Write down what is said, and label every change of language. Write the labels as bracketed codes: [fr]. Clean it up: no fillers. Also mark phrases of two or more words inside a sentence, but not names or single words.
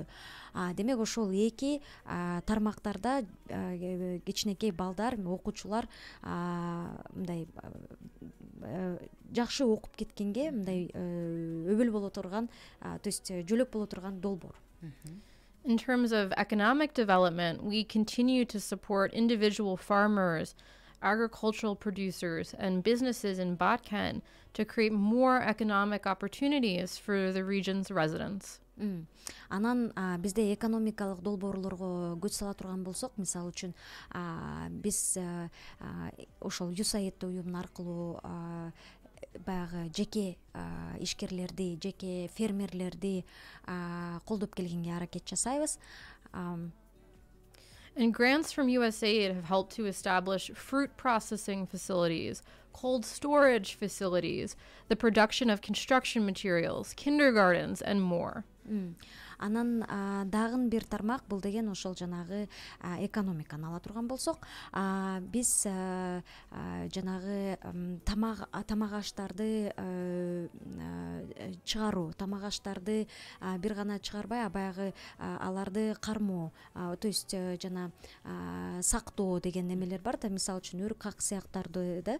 [ky] Демек ошол эки тармактарда кичинекей балдар, окуучулар мындай жакшы окуп кеткенге мындай өбөл боло турган, [ru] то есть [ky] жөлөк боло турган долбоор. [en] In terms of economic development, we continue to support individual farmers, agricultural producers, and businesses in Batken to create more economic opportunities for the region's residents. [ky] Анан бизде экономикалык долбоорлорго көз сала турган болсок, мисалы үчүн биз ошол USAID уюмун аркылуу баягы жеке ишкерлерди, жеке фермерлерди колдоп келгенге аракет жасайбыз. [en] And grants from USAID have helped to establish fruit processing facilities, cold storage facilities, the production of construction materials, kindergartens, and more. [ky] Анан дагы бир тармак бул деген ошол жанагы экономиканы ала турган болсок, биз жанагы тамак аштарды чыгаруу, тамак аштарды бир гана чыгарбай, баягы аларды кармоо, [ru] то есть [ky] жана сактоо деген немелер бар да, мисалы үчүн уруксат сыяктарды да.